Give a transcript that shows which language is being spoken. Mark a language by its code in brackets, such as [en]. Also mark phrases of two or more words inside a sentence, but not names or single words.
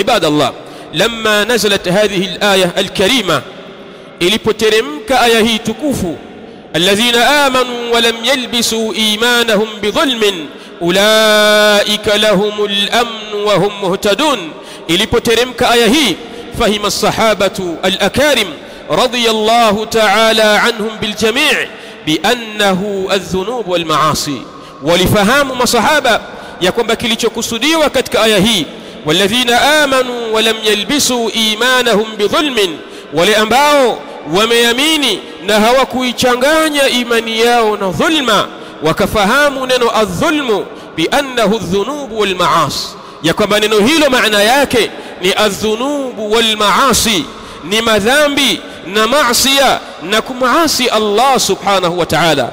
[ar] عباد الله لما نزلت هذه الآية الكريمة, [sw] ilipoteremka aya hii tukufu, [ar] الذين آمنوا ولم يلبسوا إيمانهم بظلم أولئك لهم الأمن وهم [sw] muhtadun, ilipoteremka aya hii, [ar] فهم الصحابة الأكارم رضي الله تعالى عنهم بالجميع بأنه الذنوب والمعاصي, [sw] walifahamu masahaba ya kwamba kilichokusudiwa katika aya hii, [ar] والذين آمنوا ولم يلبسوا إيمانهم بظلم, [sw] wale ambao wameamini na hawakuichanganya imani yao na dhulma, wakafahamu neno [ar] الظلم بأنه الذنوب والمعاصي, [sw] ya kwamba neno hilo maana yake ni [ar] الذنوب والمعاصي, [sw] ni madhambi na maasiya na kumaasi [ar] الله سبحانه وتعالى.